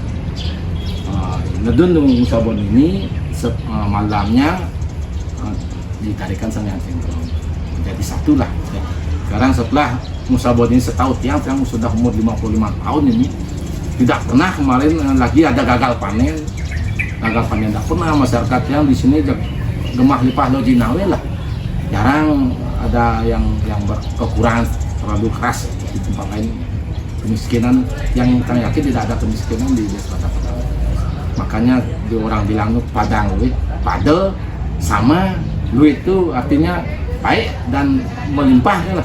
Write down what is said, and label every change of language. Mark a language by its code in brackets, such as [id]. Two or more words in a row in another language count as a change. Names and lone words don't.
[id] Nedun Musabo ini malamnya ditarikan sangyang cengkrong menjadi satu lah. Sekarang setelah Musabo ini setahun yang sudah umur 55 tahun ini tidak pernah kemarin lagi ada gagal panen. Gagal panen tidak pernah. Masyarakat yang di sini gemah lipah lojinawe lah, jarang ada yang berkekurangan terlalu keras di tempat lain. Kemiskinan yang kami yakin tidak ada kemiskinan di desa Padang. Makanya di orang bilang Padang luit, pade sama luit itu artinya baik dan melimpah lah.